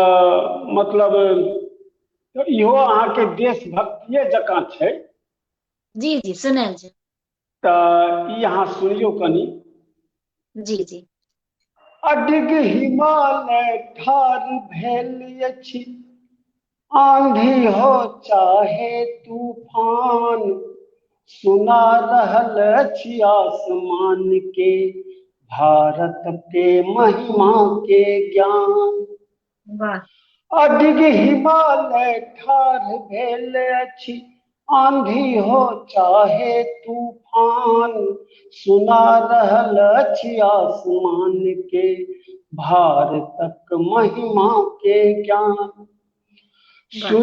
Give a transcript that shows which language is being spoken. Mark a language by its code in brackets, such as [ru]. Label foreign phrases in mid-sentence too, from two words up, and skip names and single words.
[mai] मतलब इहो अहाँके देशभक्तिये जकाँ छै। जी जी सुनल छै। तऽ ई अहाँ सुनियौ कनि। जी जी अडिग हिमालय ठार भेल अछि, आंधी हो चाहे तूफान, सुना रहल अछि आसमान के भारत के महिमा के ज्ञान। वाह। अडिग हिमालय ठाढ़ भेल अछि, आंधी हो चाहे तूफान, सुना रहल अछि आसमान के भारतक महिमा के ज्ञान। वाह।